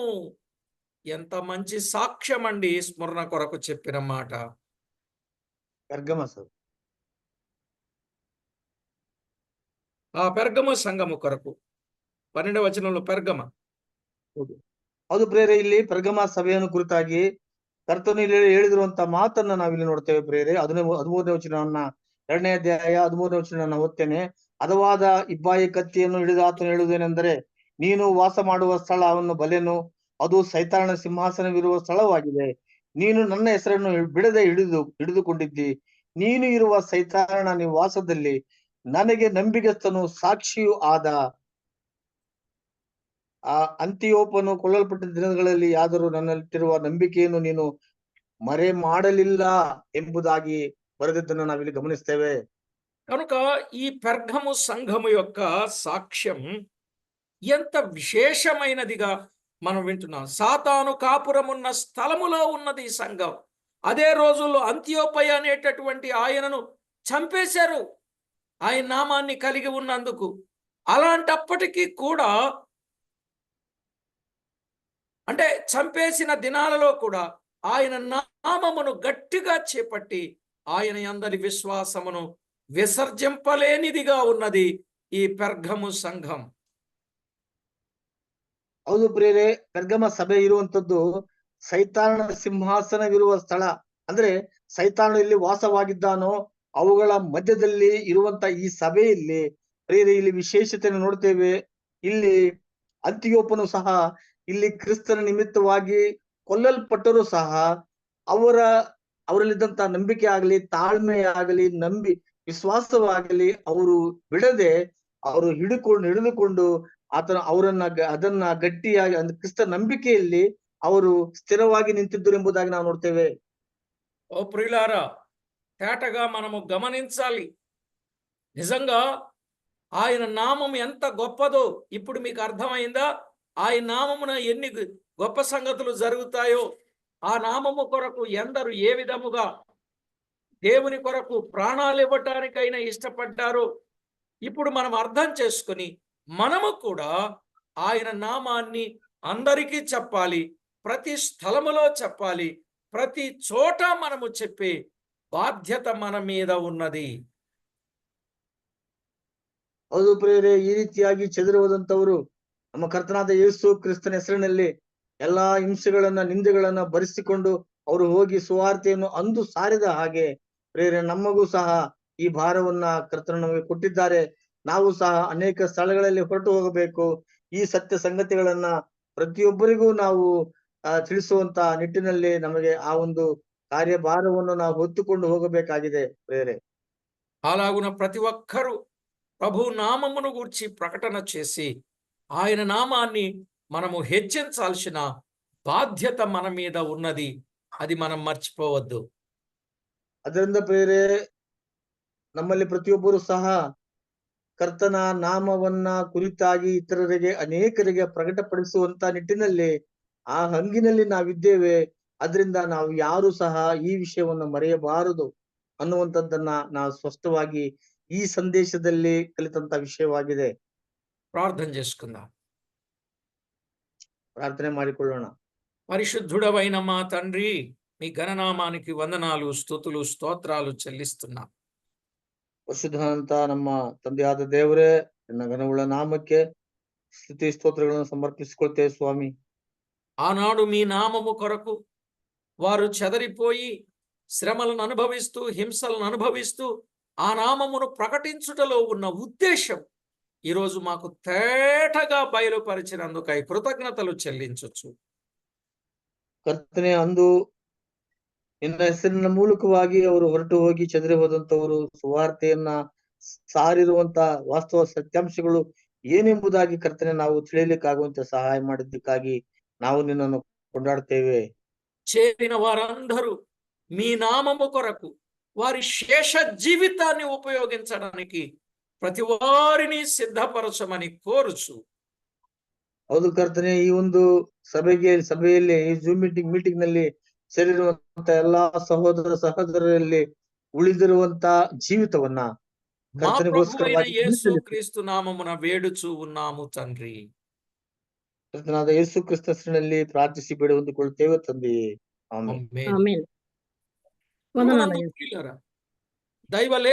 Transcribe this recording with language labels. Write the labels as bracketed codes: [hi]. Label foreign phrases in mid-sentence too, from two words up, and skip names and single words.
[te] ఎంత మంచి సాక్ష్యం అండి స్మరణ కొరకు చెప్పిన మాట. పెర్గమ సంఘము కొరకు 12వ వచనంలో పెర్గమ. [kn] ಹೌದು ಪ್ರೇರೆ, ಇಲ್ಲಿ ಪೆರ್ಗಮ ಸಭೆಯನ್ನು ಕುರಿತಾಗಿ ಕರ್ತನು ಹೇಳಿದಿರುವಂತ ಮಾತನ್ನ ನಾವಿಲ್ಲಿ ನೋಡ್ತೇವೆ ಪ್ರೇರೆ. 13ನೇ ವಚನವನ್ನ 2ನೇ ಅಧ್ಯಾಯ 13ನೇ ವಚನ ಓದ್ತೇನೆ. ಹದವಾದ ಇಬ್ಬಾಯಿ ಕತ್ತಿಯನ್ನು ಹಿಡಿದು ಆತನು ಹೇಳುವುದೇನೆಂದರೆ, ನೀನು ವಾಸ ಮಾಡುವ ಸ್ಥಳವನ್ನು ಬಲೆನು, ಅದು ಸೈತಾನ ಸಿಂಹಾಸನವಿರುವ ಸ್ಥಳವಾಗಿದೆ. ನೀನು ನನ್ನ ಹೆಸರನ್ನು ಬಿಡದೆ ಹಿಡಿದುಕೊಂಡಿದ್ದಿ. ನೀನು ಇರುವ ಸೈತಾನ ನಿವಾಸದಲ್ಲಿ ನನಗೆ ನಂಬಿಗಸ್ತನು ಸಾಕ್ಷಿಯೂ ಆದ ಆ ಅಂತಿಯೋಪನು ಕೊಲ್ಲಲ್ಪಟ್ಟ ದಿನಗಳಲ್ಲಿ ಆದರೂ ನನ್ನಲ್ಲಿಟ್ಟಿರುವ ನಂಬಿಕೆಯನ್ನು ನೀನು ಮರೆ ಮಾಡಲಿಲ್ಲ ಎಂಬುದಾಗಿ ಬರೆದಿದ್ದನ್ನು ನಾವಿಲ್ಲಿ ಗಮನಿಸ್ತೇವೆ. [te] కనుక ఈ పెర్గము సంఘము యొక్క సాక్ష్యం ఎంత విశేషమైనదిగా మనం వింటున్నాం. సాతాను కాపురమున్న స్థలములో ఉన్నది ఈ సంఘం. అదే రోజుల్లో అంత్యోపయ అనేటటువంటి ఆయనను చంపేశారు, ఆయన నామాన్ని కలిగి ఉన్నందుకు. అలాంటప్పటికీ కూడా, అంటే చంపేసిన దినాలలో కూడా ఆయన నామమును గట్టిగా చేపట్టి ఆయన యందలి విశ్వాసమును విసర్జింపలేనిదిగా ఉన్నది ఈ పెర్గము సంఘం. [kn] ಹೌದು ಪ್ರಿಯರೇ, ಪೆರ್ಗಮ ಸಭೆ ಇರುವಂತದ್ದು ಸೈತಾನ ಸಿಂಹಾಸನವಿರುವ ಸ್ಥಳ. ಅಂದ್ರೆ ಸೈತಾನ ಇಲ್ಲಿ ವಾಸವಾಗಿದ್ದಾನೋ ಅವುಗಳ ಮಧ್ಯದಲ್ಲಿ ಇರುವಂತ ಈ ಸಭೆಯಲ್ಲಿ ಪ್ರಿಯರೇ, ಇಲ್ಲಿ ವಿಶೇಷತೆಯನ್ನು ನೋಡ್ತೇವೆ. ಇಲ್ಲಿ ಅಂತಿಯೋಪನು ಸಹ ಇಲ್ಲಿ ಕ್ರಿಸ್ತನ ನಿಮಿತ್ತವಾಗಿ ಕೊಲ್ಲಲ್ಪಟ್ಟರೂ ಸಹ ಅವರಲ್ಲಿದ್ದಂತ ನಂಬಿಕೆ ಆಗಲಿ, ತಾಳ್ಮೆ ಆಗಲಿ, ವಿಶ್ವಾಸವಾಗಲಿ ಅವರು ಬಿಡದೆ ಅವರು ಹಿಡಿದುಕೊಂಡು ಅದನ್ನ ಗಟ್ಟಿಯಾಗಿ ಕ್ರಿಸ್ತ ನಂಬಿಕೆಯಲ್ಲಿ ಅವರು స్థిరವಾಗಿ నింతిద్ದರು ಎಂಬುದಾಗಿ ನಾವು ನೋಡ್ತೇವೆ. [te] ఓ ప్రియులారా, తేటగా మనము గమనించాలి. నిజంగా ఆయన నామం ఎంత గొప్పదో ఇప్పుడు మీకు అర్థమైందా? ఆయన నామమున ఎన్ని గొప్ప సంగతులు జరుగుతాయో, ఆ నామము కొరకు ఎందరు ఏ విధముగా దేవుని కొరకు ప్రాణాలు ఇవ్వటానికైనా ఇష్టపడ్డారో ఇప్పుడు మనం అర్థం చేసుకొని మనము కూడా ఆయన నామాన్ని అందరికీ చెప్పాలి, ప్రతి స్థలములో చెప్పాలి, ప్రతి చోట మనము చెప్పే ಬಾಧ್ಯತ మన మీద ఉన్నది. [kn] ಹೌದು ಪ್ರಿಯರೇ, ಈ ರೀತಿಯಾಗಿ ಚೆದರುವುದಂತವರು ನಮ್ಮ ಕರ್ತನಾದ ಯೇಸು ಕ್ರಿಸ್ತನ ಹೆಸರಿನಲ್ಲಿ ಎಲ್ಲಾ ಹಿಂಸೆಗಳನ್ನ ನಿಂದೆಗಳನ್ನ ಭರಿಸಿಕೊಂಡು ಅವರು ಹೋಗಿ ಸುವಾರ್ತೆಯನ್ನು ಅಂದು ಸಾರಿದ ಹಾಗೆ ಪ್ರಿಯರೇ, ನಮಗೂ ಸಹ ಈ ಭಾರವನ್ನ ಕರ್ತನ ನಮಗೆ ಕೊಟ್ಟಿದ್ದಾರೆ. ನಾವು ಸಹ ಅನೇಕ ಸ್ಥಳಗಳಲ್ಲಿ ಹೊರಟು ಹೋಗಬೇಕು. ಈ ಸತ್ಯ ಸಂಗತಿಗಳನ್ನ ಪ್ರತಿಯೊಬ್ಬರಿಗೂ ನಾವು ತಿಳಿಸುವಂತ ನಿಟ್ಟಿನಲ್ಲಿ ನಮಗೆ ಆ ಒಂದು ಕಾರ್ಯಭಾರವನ್ನು ನಾವು ಹೊತ್ತುಕೊಂಡು ಹೋಗಬೇಕಾಗಿದೆ ಪ್ರಿಯರೇ. [te] అలాగున ప్రతి ఒక్కరూ ప్రభు నామమును గూర్చి ప్రకటన చేసి ఆయన నామాన్ని మనము హెచ్చించాల్సిన బాధ్యత మన మీద ఉన్నది. అది మనం మర్చిపోవద్దు. [kn] ಅದರಿಂದ ಪ್ರಿಯರೇ, ನಮ್ಮಲ್ಲಿ ಪ್ರತಿಯೊಬ್ಬರು ಸಹ ಕರ್ತನ ನಾಮವನ್ನ ಕುರಿತಾಗಿ ಇತರರಿಗೆ ಅನೇಕರಿಗೆ ಪ್ರಕಟಪಡಿಸುವಂತ ನಿಟ್ಟಿನಲ್ಲಿ ಆ ಹಂಗಿನಲ್ಲಿ ನಾವಿದ್ದೇವೆ. ಅದರಿಂದ ನಾವು ಯಾರು ಸಹ ಈ ವಿಷಯವನ್ನು ಮರೆಯಬಾರದು ಅನ್ನುವಂಥದ್ದನ್ನ ನಾವು ಸ್ಪಷ್ಟವಾಗಿ ಈ ಸಂದೇಶದಲ್ಲಿ ಕಲಿತಂತ ವಿಷಯವಾಗಿದೆ. [te] ప్రార్థన చేసుకుందాం. [kn] ಪ್ರಾರ್ಥನೆ ಮಾಡಿಕೊಳ್ಳೋಣ. [te] పరిశుద్ధుడవైన మా తండ్రి, మీ ఘననామానికి వందనాలు, స్తుతులు, స్తోత్రాలు చెల్లిస్తున్నాం. [kn] ಪರಿಶುದ್ಧನಂತ ನಮ್ಮ ತಂದೆಯಾದ ದೇವರೇ, ನಿನ್ನ ಘನವುಳ್ಳ ನಾಮಕ್ಕೆ ಸ್ತುತಿ ಸ್ತೋತ್ರಗಳನ್ನು ಸಮರ್ಪಿಸಿಕೊಳ್ತೇವೆ ಸ್ವಾಮಿ. [te] ఆనాడు మీ నామము కొరకు వారు చెదరిపోయి శ్రమలను అనుభవిస్తూ హింసలను అనుభవిస్తూ ఆ నామమును ప్రకటించుటలో ఉన్న ఉద్దేశం ఈరోజు మాకు తేటగా బయలుపరిచినందుకై కృతజ్ఞతలు చెల్లించొచ్చు. [kn] ಕರ್ತನೆ, ಅಂದು ನಿನ್ನ ಹೆಸರಿನ ಮೂಲಕವಾಗಿ ಅವರು ಹೊರಟು ಹೋಗಿ ಚದರಿ ಹೋದಂತವರು ಸುವಾರ್ತೆಯನ್ನ ಸಾರಿರುವಂತ ವಾಸ್ತವ ಸತ್ಯಾಂಶಗಳು ಏನೆಂಬುದಾಗಿ ಕರ್ತನೆ ನಾವು ತಿಳಿಯಲಿಕ್ಕಾಗುವಂತೆ ಸಹಾಯ ಮಾಡಿದ್ದಕ್ಕಾಗಿ ನಾವು ನಿನ್ನನ್ನು ಕೊಂಡಾಡ್ತೇವೆ. [te] చేరిన వారందరూ మీ నామము కొరకు వారి శేష జీవితాన్ని ఉపయోగించడానికి ప్రతి వారిని సిద్ధపరచమని కోరుచు. [kn] ಹೌದು ಕರ್ತನೆ, ಈ ಒಂದು ಸಭೆಯಲ್ಲಿ ಈ ಜೂಮ್ ಮೀಟಿಂಗ್ ನಲ್ಲಿ ಸೇರಿರುವಂತ ಎಲ್ಲಾ ಸಹೋದರ ಸಹೋದರರಲ್ಲಿ ಉಳಿದಿರುವಂತ ಜೀವಿತವನ್ನ [te] మా ప్రభువైన [kn] ಕರ್ತನಿಗೋಸ್ಕರವಾಗಿ [te] యేసు క్రీస్తు నామమున వేడుచు ఉన్నాము తండ్రి. [kn] ಕರ್ತನಾದ ಯೇಸು ಕ್ರಿಸ್ತ ಹೆಸರಿನಲ್ಲಿ ಪ್ರಾರ್ಥಿಸಿ ಬೇಡ ಹೊಂದಿಕೊಳ್ಳುತ್ತೇವೆ ತಂದೆಯೇ. ಆಮೆನ್. ಆಮೆನ್. ಆಮೆನ್. [te] కృపెనందు ప్రియులారా, దైవ